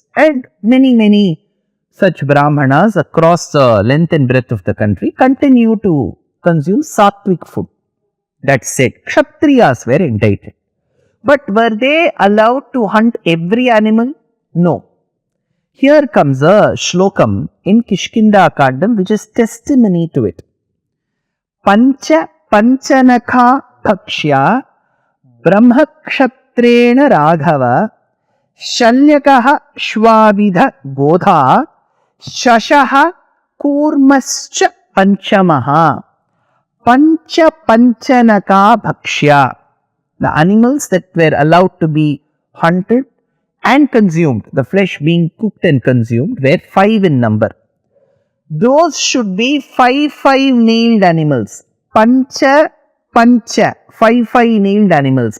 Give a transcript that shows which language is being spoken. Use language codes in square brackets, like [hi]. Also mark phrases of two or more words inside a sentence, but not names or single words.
[en] And many such Brahmanas across the length and breadth of the country continue to consume sattvic food. That said, Kshatriyas were entitled. But were they allowed to hunt every animal? No. Here comes a shlokam in Kishkindha Kandam which is testimony to it. [sa] Pancha panchanakha bhakshya brahmakshatrena raghava shalyakaha shvavidha godha shashaha kurmascha panchamaha pancha panchanaka bhakshya. [en] The animals that were allowed to be hunted and consumed, the flesh being cooked and consumed, were 5 in number. Those should be 5 nailed animals. Pancha 5 nailed animals.